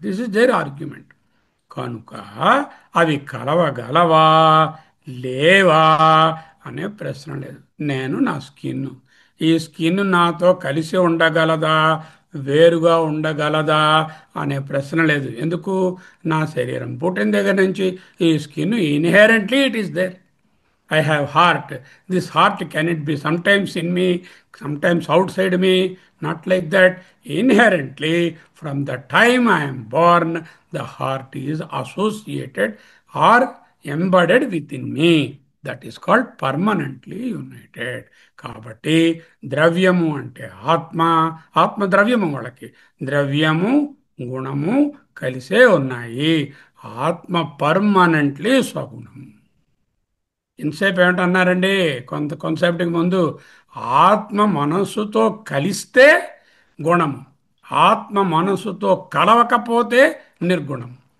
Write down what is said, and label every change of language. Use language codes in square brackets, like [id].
[en] This is their argument. [te] కనుక అవి కలవగలవా లేవా అనే ప్రశ్న లేదు. నేను నా స్కిన్, ఈ స్కిన్ నాతో కలిసి ఉండగలదా, వేరుగా ఉండగలదా అనే ప్రశ్న లేదు. ఎందుకు? నా శరీరం పుట్టిన దగ్గర నుంచి ఈ skin [en] Inherently it is there. I have heart. This heart can it be sometimes in me, sometimes outside me? Not like that. Inherently, from the time I am born, the heart is associated or embedded within me. That is called permanently united. [te] కాబట్టి ద్రవ్యము అంటే ఆత్మ, ఆత్మ ద్రవ్యము, వాళ్ళకి ద్రవ్యము గుణము కలిసే ఉన్నాయి. ఆత్మ పర్మనెంట్లీ స్వగుణము. ఇంతసేపు ఏమిటన్నారండి? కొంతసేపటికి ముందు ఆత్మ మనస్సుతో కలిస్తే గుణము, ఆత్మ మనస్సుతో కలవకపోతే నిర్గుణం.